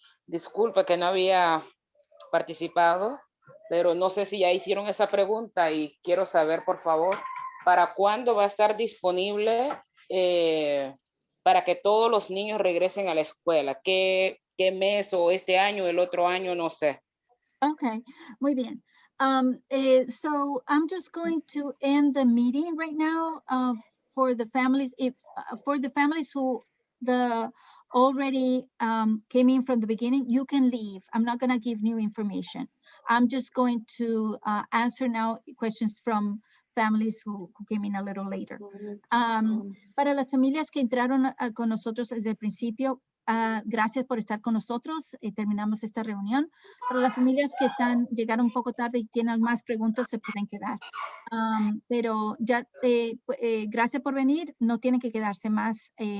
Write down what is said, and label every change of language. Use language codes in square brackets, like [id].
[es] Disculpe que no había participado, pero no sé si ya hicieron esa pregunta y quiero saber, por favor, ¿para cuándo va a estar disponible para que todos los niños regresen a la escuela? ¿Qué mes o este año, el otro año? No sé. Okay, muy bien. [en] So I'm just going to end the meeting right now for the families. For the families who already came in from the beginning, you can leave. I'm not going to give new information. I'm just going to answer now questions from families who came in a little later. [es] Para las familias que entraron con nosotros desde el principio, gracias por estar con nosotros. Terminamos esta reunión. Para las familias que llegaron un poco tarde y tienen más preguntas, se pueden quedar. Pero ya, gracias por venir. No tienen que quedarse más.